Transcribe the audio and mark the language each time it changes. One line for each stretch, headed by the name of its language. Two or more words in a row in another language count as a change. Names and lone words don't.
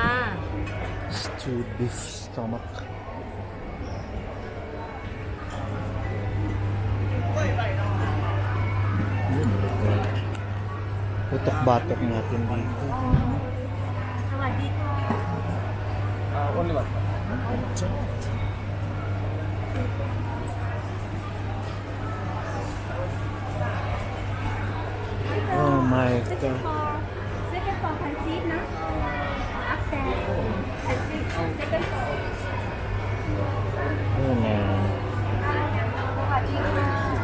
English: Stewed beef stomach. Oh my god.
Filipino: Putok-batok natin dito.
Thai: สวัสดีค่ะ
English: only one. Oh my Second God. floor. Second floor can sit นะ Upstairs can sit second floor.
Filipino: Yun na.
Thai: สวัสดีค่ะ